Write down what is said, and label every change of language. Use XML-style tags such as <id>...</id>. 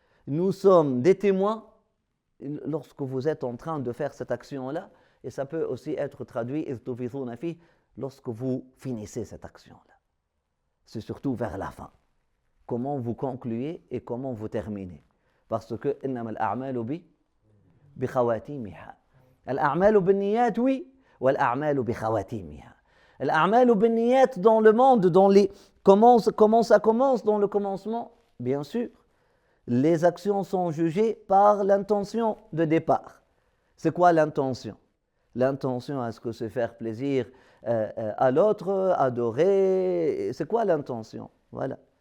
<fr>Nous sommes des témoins lorsque vous êtes en train de faire cette action-là, et ça peut aussi être traduit</fr> <ar>إذ تفيضون فيه,</ar> <fr>lorsque vous finissez cette action-là. C'est surtout vers la fin. comment vous concluez et comment vous terminez. Parce que</fr> <ar>إنما الأعمال بخواتيمها. الأعمال بالنيات oui, والأعمال بخواتيمها. الأعمال بالنيات</ar> <fr>dans le monde, comment ça commence dans le commencement? Bien sûr, les actions sont jugées par l'intention de départ. C'est quoi l'intention? L'intention, est-ce que c'est faire plaisir à l'autre, adorer? C'est quoi l'intention? Voilà.</fr>